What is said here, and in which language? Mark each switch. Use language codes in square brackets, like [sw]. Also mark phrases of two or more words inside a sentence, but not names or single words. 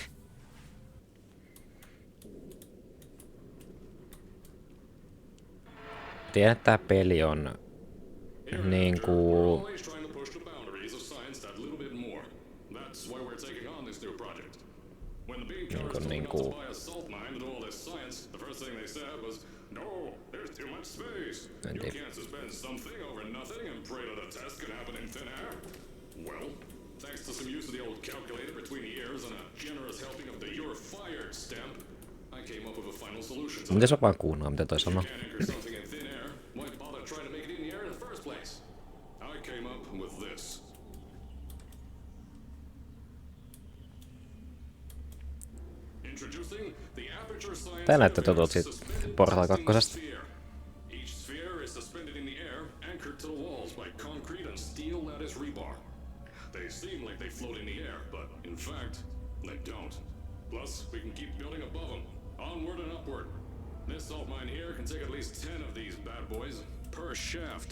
[fi] Tiedän, että tää peli on niinku... Niinku... En tiedä. [en] Thanks to some use of the old calculator between the ears and a generous helping of the "you're fired" stamp, I came up with a final solution. [fi] Miten sä vaan kuunnella, mitä toi sanoo? [en] Something in thin air. Why bother trying to make it in the air in the first place? I came up with this. Introducing the Aperture Science. [fi] Tää näyttää tutulta siitä Portal 2. [en] Each sphere is suspended in the air, anchored to the walls by concrete and steel lattice rebar. They seem like they float in the air, but in fact, they don't. Plus, we can keep building above them, onward and upward. This salt mine here can take at least 10 of these bad boys per shaft.